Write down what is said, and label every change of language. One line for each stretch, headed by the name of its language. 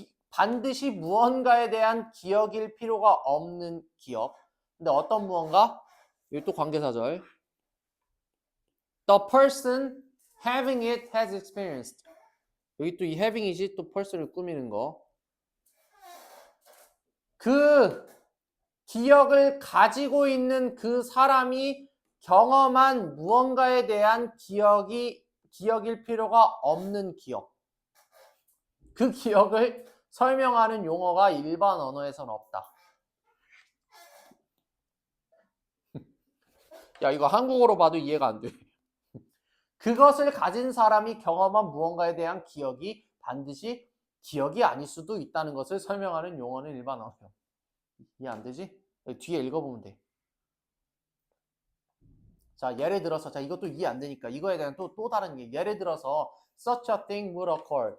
Korean: 반드시 무언가에 대한 기억일 필요가 없는 기억. 근데 어떤 무언가? 이거 또 관계사절.
English: The person having it has experienced.
Korean: 여기 또 이 having이지 또 person을 꾸미는 거. 그 기억을 가지고 있는 그 사람이 경험한 무언가에 대한 기억일 필요가 없는 기억. 그 기억을 설명하는 용어가 일반 언어에서는 없다. 야, 이거 한국어로 봐도 이해가 안 돼. 그것을 가진 사람이 경험한 무언가에 대한 기억이 반드시 기억이 아닐 수도 있다는 것을 설명하는 용어는 일반 언어예요. 이해 안 되지? 뒤에 읽어보면 돼. 자, 예를 들어서, 자, 이것도 이해 안 되니까 이거에 대한 또 다른 얘기. 예를 들어서
English: such a thing would occur.